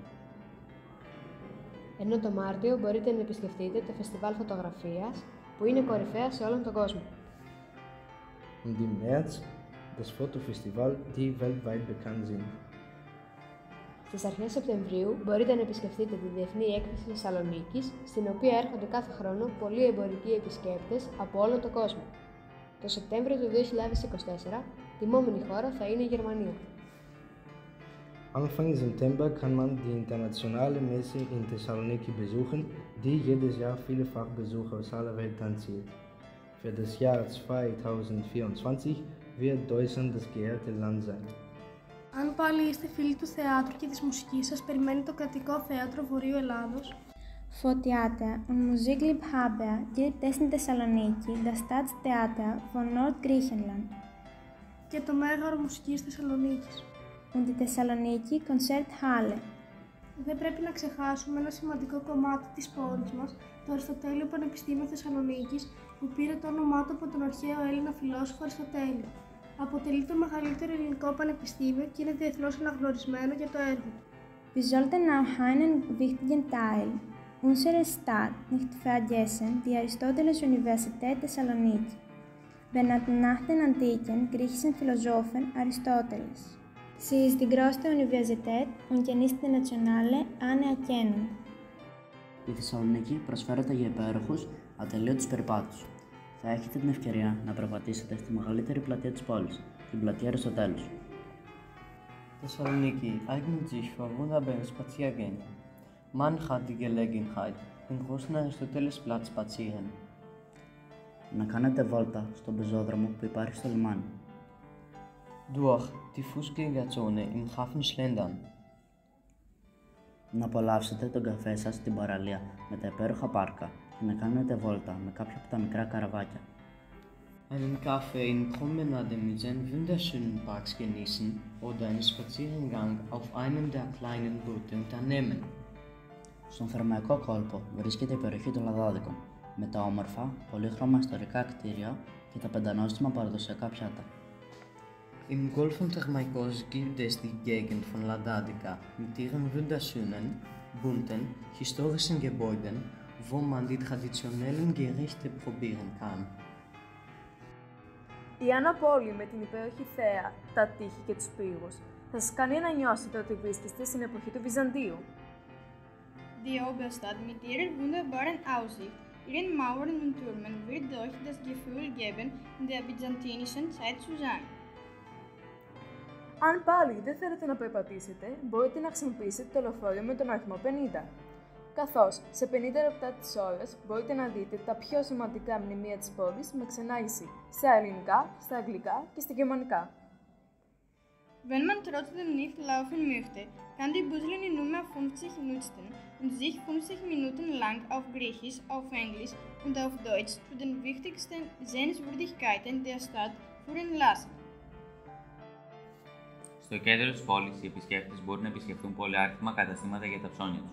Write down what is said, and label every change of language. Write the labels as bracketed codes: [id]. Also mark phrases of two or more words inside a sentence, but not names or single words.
[el] Ενώ το Μάρτιο μπορείτε να επισκεφτείτε το Φεστιβάλ Φωτογραφίας, που είναι κορυφαία σε όλον τον κόσμο. [de] Und im März das Fotofestival, die weltweit bekannt sind. [el] Στις αρχές Σεπτεμβρίου μπορείτε να επισκεφτείτε τη Διεθνή Έκθεση Θεσσαλονίκης, στην οποία έρχονται κάθε χρόνο πολλοί εμπορικοί επισκέπτες από όλο τον κόσμο. Το Σεπτέμβριο του 2024, τιμόμενη χώρα θα είναι η Γερμανία. [de] Anfang September kann man die internationale Messe in Thessaloniki besuchen, die jedes Jahr viele Fachbesucher aus aller Welt anzieht. Für das Jahr 2024 wird Deutschland das geehrte Land sein. [el] Αν πάλι είστε φίλοι του θεάτρου και της μουσικής, σας περιμένει το Κρατικό Θέατρο Βορείου Ελλάδος. [de] Vor Theater und Musikliebhaber gibt es in Thessaloniki das Staatstheater von Nordgriechenland [el] Και το Μέγαρο Μουσικής Θεσσαλονίκης. [de] und die Thessaloniki Konzerthalle. [el] Δεν πρέπει να ξεχάσουμε ένα σημαντικό κομμάτι της πόλης μας, το Αριστοτέλειο Πανεπιστήμιο Θεσσαλονίκης, που πήρε το όνομά του από τον αρχαίο Έλληνα φιλόσοφο Αριστοτέλη. Αποτελεί το μεγαλύτερο ελληνικό πανεπιστήμιο και είναι διεθνώς αναγνωρισμένο για το έργο του. [de] Wir sollten auch einen wichtigen Teil unserer Stadt nicht vergessen, die Aristoteles-Universität Thessaloniki, benannt nach den antiken griechischen Philosophen Aristoteles. Sie ist die größte Universität und genießt die nationale Anerkennung. [el] Η Θεσσαλονίκη προσφέρεται για υπέροχους, ατελείωτους περιπάτους. Θα έχετε την ευκαιρία να περπατήσετε στη μεγαλύτερη πλατεία της πόλης, την πλατεία Αριστοτέλους. [de] Thessaloniki eignet sich für wunderbare Spaziergänge. Man hat die Gelegenheit, den großen Aristotelesplatz spazieren. [el] Να κάνετε βόλτα στον πεζόδρομο που υπάρχει στο λιμάνι. [de] Durch die Fußgängerzone im Hafen schlendern. [el] Να απολαύσετε τον καφέ σας στην παραλία με τα υπέροχα πάρκα και να κάνετε βόλτα με κάποια από τα μικρά καραβάκια. [de] Einen Kaffee in Promenade mit seinen wunderschönen Parks genießen oder einen Spaziergang auf einem der kleinen Boote unternehmen. [el] Στον Θερμαϊκό κόλπο βρίσκεται η περιοχή των Λαδάδικων, με τα όμορφα, πολύχρωμα ιστορικά κτίρια και τα πεντανόστιμα παραδοσιακά πιάτα. [de] Im Golf von Thermaikos gibt es die Gegend von Ladadica mit ihren wunderschönen, bunten, historischen Gebäuden, wo man die traditionellen Gerichte probieren kann. [el] Η Αναπόλη με την υπέροχη θέα, τα τείχη και τους πύργους θα σας κάνει να νιώσετε ότι βρίσκεστε στην εποχή του Βυζαντίου. [de] Die Oberstadt mit ihrer wunderbaren Aussicht, ihren Mauern und Türmen wird euch das Gefühl geben, in der byzantinischen Zeit zu sein. [el] Αν πάλι δεν θέλετε να περπατήσετε, μπορείτε να χρησιμοποιήσετε το λεωφορείο με τον αριθμό 50. Καθώς σε 50 λεπτά της ώρας μπορείτε να δείτε τα πιο σημαντικά μνημεία της πόλης με ξενάγηση στα ελληνικά, στα αγγλικά και στα γερμανικά. [de] Wenn man trotzdem nicht laufen möchte, kann die Buslinie Nummer 50 nutzen und sich 50 Minuten lang auf Griechisch, auf Englisch und auf Deutsch zu den wichtigsten Sehenswürdigkeiten der Stadt führen lassen. [el] Στο κέντρο της πόλης, οι επισκέπτες μπορούν να επισκεφτούν πολυάριθμα καταστήματα για τα ψώνια τους.